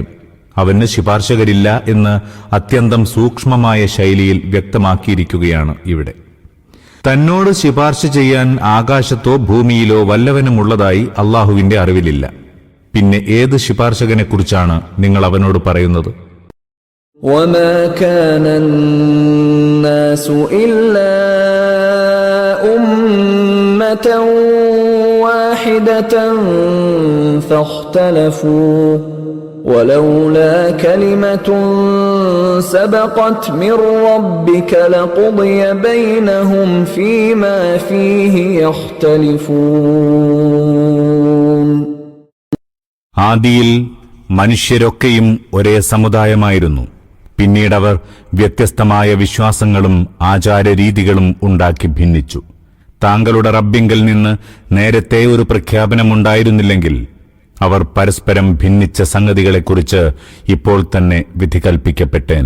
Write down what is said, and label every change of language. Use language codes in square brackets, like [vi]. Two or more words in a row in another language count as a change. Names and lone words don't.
[ml] അവന് ശുപാർശകരില്ല എന്ന് അത്യന്തം സൂക്ഷ്മമായ ശൈലിയിൽ വ്യക്തമാക്കിയിരിക്കുകയാണ് ഇവിടെ. തന്നോട് ശുപാർശ ചെയ്യാൻ ആകാശത്തോ ഭൂമിയിലോ വല്ലവനുമുള്ളതായി അല്ലാഹുവിന്റെ അറിവിലില്ല. പിന്നെ ഏത് ശുപാർശകനെക്കുറിച്ചാണ് നിങ്ങൾ അവനോട് പറയുന്നത്? [ar] وَمَا كَانَ النَّاسُ إِلَّا أُمَّةً وَاحِدَةً فَاخْتَلَفُوا وَلَوْلَا كَلِمَةٌ سَبَقَتْ مِنْ رَبِّكَ لَقُضِيَ بَيْنَهُمْ فِيمَا فِيهِ يَخْتَلِفُونَ. [ml] ആദിയിൽ മനുഷ്യരൊക്കെയും ഒരേ സമുദായമായിരുന്നു. പിന്നീടവർ വ്യത്യസ്തമായ വിശ്വാസങ്ങളും ആചാരരീതികളും ഉണ്ടാക്കി ഭിന്നിച്ചു. താങ്കളുടെ റബ്ബിങ്കൽ നിന്ന് നേരത്തെ ഒരു പ്രഖ്യാപനമുണ്ടായിരുന്നില്ലെങ്കിൽ അവർ പരസ്പരം ഭിന്നിച്ച സംഗതികളെക്കുറിച്ച് ഇപ്പോൾ തന്നെ വിധി കൽപ്പിക്കപ്പെട്ടേനെ.